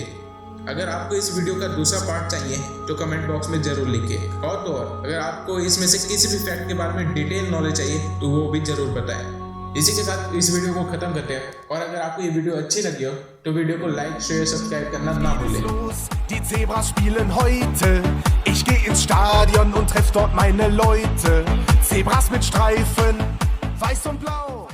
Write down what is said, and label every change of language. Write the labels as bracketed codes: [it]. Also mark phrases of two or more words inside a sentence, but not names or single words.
[hi] अगर आपको इस वीडियो का दूसरा पार्ट चाहिए तो कमेंट बॉक्स में जरूर लिखिए। और तो और अगर आपको इसमें से किसी भी फैक्ट के बारे में डिटेल नॉलेज चाहिए तो वो भी जरूर बताएं। इसी के साथ इस वीडियो को खत्म करते हैं और अगर आपको ये वीडियो अच्छी लगी हो तो वीडियो को लाइक शेयर सब्सक्राइब करना ना भूलें। [de] Die Zebras spielen heute. Ich gehe ins Stadion und treff dort meine Leute. Zebras mit Streifen, weiß und blau.